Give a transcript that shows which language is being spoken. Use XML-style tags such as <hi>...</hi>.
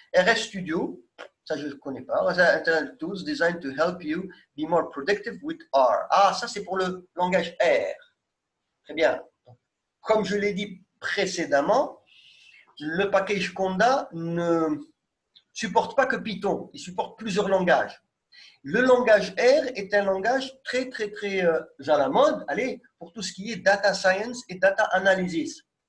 <fr>RS Studio, ça je ne connais pas.</fr> <en>Internet Tools designed to help you be more productive with R.</en> <fr>Ah, ça c'est pour le langage R. Très bien. Comme je l'ai dit précédemment, le package Conda ne supporte pas que Python, il supporte plusieurs langages. Le langage R est un langage très à la mode, allez, pour tout ce qui est data science et data analysis.</fr>